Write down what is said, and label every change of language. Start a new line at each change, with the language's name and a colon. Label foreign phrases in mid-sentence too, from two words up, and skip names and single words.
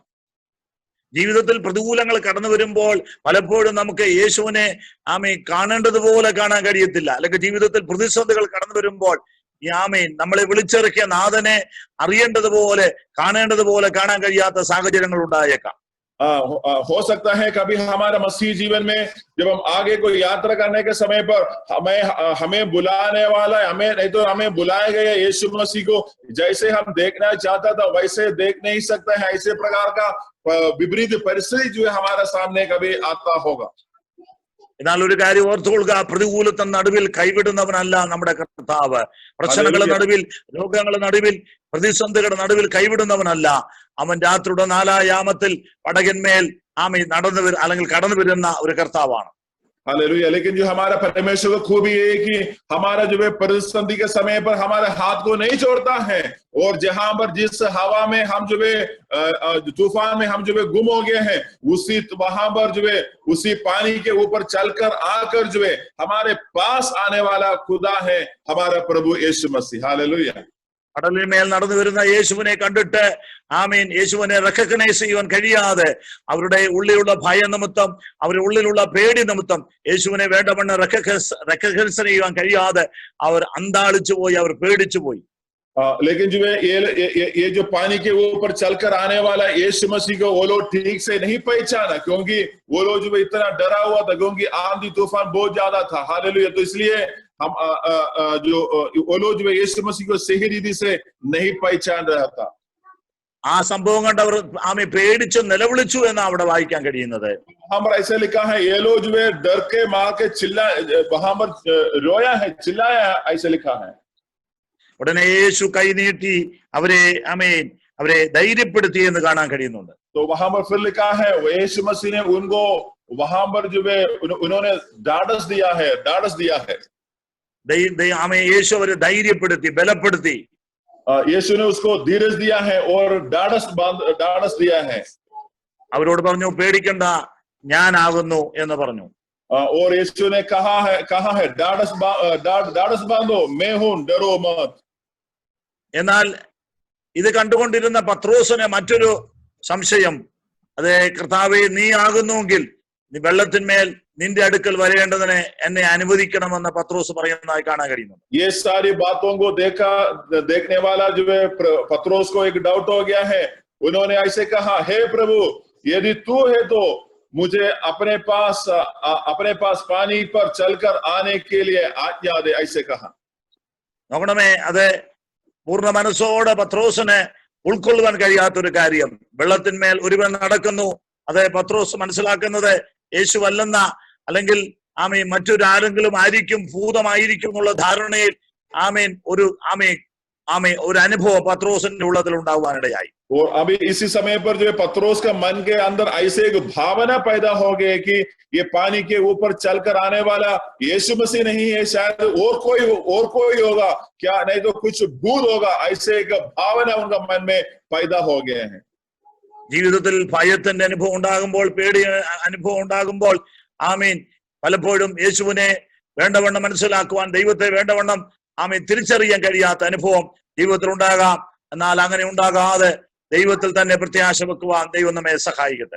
Malayalam: ജീവിതത്തിൽ പ്രതികൂലങ്ങൾ കടന്നു വരുമ്പോൾ പലപ്പോഴും നമുക്ക് യേശുവിനെ കാണേണ്ടതുപോലെ കാണാൻ കഴിയത്തില്ല. അല്ലെങ്കിൽ ജീവിതത്തിൽ പ്രതിസന്ധികൾ കടന്നു വരുമ്പോൾ നമ്മളെ വിളിച്ചിറക്കിയ നാഥനെ അറിയേണ്ടതുപോലെ കാണേണ്ടതുപോലെ കാണാൻ കഴിയാത്ത സാഹചര്യങ്ങൾ ഉണ്ടായേക്കാം.
Hindi: हो सकता है कभी हमारा मसीह जीवन में जब हम आगे कोई यात्रा करने के समय पर हमें बुलाने वाला, हमें बुलाए गए यीशु मसीह को जैसे हम देखना चाहता था वैसे देख नहीं सकते हैं. ऐसे प्रकार का विपरीत परिस्थिति जो है हमारे सामने कभी आता होगा.
Malayalam: എന്നാൽ ഒരു കാര്യം ഓർത്തുകൊള്ളുക, പ്രതികൂലത്തിന് നടുവിൽ കൈവിടുന്നവനല്ല നമ്മുടെ കർത്താവ്. പ്രശ്നങ്ങളുടെ നടുവിൽ, രോഗങ്ങളുടെ നടുവിൽ, പ്രതിസന്ധികളുടെ നടുവിൽ കൈവിടുന്നവനല്ല. അവൻ രാത്രിയുടെ 4-ാം യാമത്തിൽ പടകന്മേൽ അല്ലെങ്കിൽ കടന്നു വരുന്ന ഒരു കർത്താവാണ്.
Hindi: हालेलुया. लेकिन जो हमारा परमेश्वर को खूबी है कि हमारा जो है परिस्थिति के समय पर हमारे हाथ को नहीं छोड़ता है, और जहां पर जिस हवा में हम जो है तूफान में हम जो है गुम हो गए हैं, वहां पर जो है उसी पानी के ऊपर चलकर आकर जो है हमारे पास आने वाला खुदा है हमारा प्रभु यीशु मसीह. हालेलुया.
Malayalam: കടലിന്മേൽ നടന്നു വരുന്ന യേശുവിനെ കണ്ടിട്ട് യേശുവിനെ റെക്കഗ്നൈസ് ചെയ്യുവാൻ കഴിയാതെ അവരുടെ ഉള്ളിലുള്ള ഭയ നിമിത്തം, അവരുടെ ഉള്ളിലുള്ള പേടി നിമിത്തം യേശുവിനെ വേണ്ടവണ്ണം റെക്കഗ്നൈസ് ചെയ്യാൻ കഴിയാതെ അവർ അന്താളിച്ചു പോയി, അവർ പേടിച്ചു പോയി.
Hindi: लेकिन जो है ये जो पानी के ऊपर चलकर आने वाला यीशु मसीह को वो लोग ठीक से नहीं पहचाना, क्योंकि वो लोग जो इतना डरा हुआ था, क्योंकि आंधी तूफान बहुत ज्यादा था. हालेलुया. तो इसलिए हम जो वो लोग जो यीशु मसीह को सही रीति से नहीं पहचान रहा था.
Malayalam: ആ സംഭവം കണ്ടവർ പേടിച്ച് നിലവിളിച്ചു എന്ന് അവിടെ വായിക്കാൻ കഴിയുന്നത്.
Hindi: वहां पर ऐसे लिखा है ये लोग जो है डर के मार के वहां पर रोया है, चिल्लाया है, ऐसे लिखा है.
Malayalam: ഉടനെ യേശു കൈനീട്ടി അവരെ ധൈര്യപ്പെടുത്തി എന്ന് കാണാൻ കഴിയുന്നുണ്ട്.
Hindi: तो वहां पर फिर लिखा है यीशु मसीह ने उनको वहां पर जो है उन्होंने ढाढ़स दिया है.
Malayalam: യേശു അവരെ ധൈര്യപ്പെടുത്തി, ബലപ്പെടുത്തി.
Hindi: यीशु ने उसको धीरज दिया है और ढाढ़स दिया है.
Malayalam: അവരോട് പറഞ്ഞു, പേടിക്കണ്ട, ഞാനാകുന്നു എന്ന് പറഞ്ഞു.
Hindi: और यीशु ने कहा है ढाढ़स बांधो, मैं हूं, डरो मत.
Malayalam: എന്നാൽ ഇത് കണ്ടുകൊണ്ടിരുന്ന പത്രോസിന് മറ്റൊരു സംശയം. അതെ, കർത്താവേ, നീ ആകുന്നുവെങ്കിൽ നീ വെള്ളത്തിന്മേൽ നിന്റെ അടുക്കൽ വരേണ്ടതിനെ എന്നെ അനുവദിക്കണമെന്ന് പത്രോസ് പറയുന്നതായി കാണാൻ കഴിയുന്നു.
Hindi: ये सारी बातों को देखने वाला जो है पत्रोस को एक डाउट हो गया है. उन्होंने ऐसे कहा, हे प्रभु, यदि तू है तो मुझे अपने पास पानी पर चलकर आने के लिए आज्ञा दे, ऐसे कहा.
Malayalam: നോക്കണമേ, അത് പൂർണ്ണ മനസ്സോടെ പത്രോസിന് ഉൾക്കൊള്ളുവാൻ കഴിയാത്തൊരു കാര്യം. വെള്ളത്തിന്മേൽ ഒരുവൻ നടക്കുന്നു. അത് പത്രോസ് മനസ്സിലാക്കുന്നത് യേശുവല്ലെന്ന, അല്ലെങ്കിൽ മറ്റൊരാരെങ്കിലും ആയിരിക്കും, ഭൂതമായിരിക്കും എന്നുള്ള ധാരണയിൽ ഒരു അനുഭവം പത്രോസിന്റെ ഉള്ളതിൽ ഉണ്ടാവാനിടയായി.
Hindi: और अभी इसी समय पर जो है पत्रोस का मन के अंदर ऐसे एक भावना पैदा हो गई कि ये पानी के ऊपर चलकर आने वाला यीशु मसीह नहीं है, शायद और कोई होगा क्या, नहीं तो कुछ भूत होगा, ऐसे एक भावना उनका मन में पैदा हो गए हैं.
Malayalam: ജീവിതത്തിൽ ഭയത്തിന്റെ അനുഭവം ഉണ്ടാകുമ്പോൾ, പേടി അനുഭവം ഉണ്ടാകുമ്പോൾ പലപ്പോഴും യേശുവിനെ വേണ്ടവണ്ണം മനസ്സിലാക്കുവാൻ, ദൈവത്തെ വേണ്ടവണ്ണം തിരിച്ചറിയാൻ കഴിയാത്ത അനുഭവം ജീവിതത്തിൽ ഉണ്ടാകാം. എന്നാൽ അങ്ങനെ ഉണ്ടാകാതെ ദൈവത്തിൽ തന്നെ പ്രത്യാശ വെക്കുവാൻ ദൈവം നമ്മെ സഹായിക്കട്ടെ.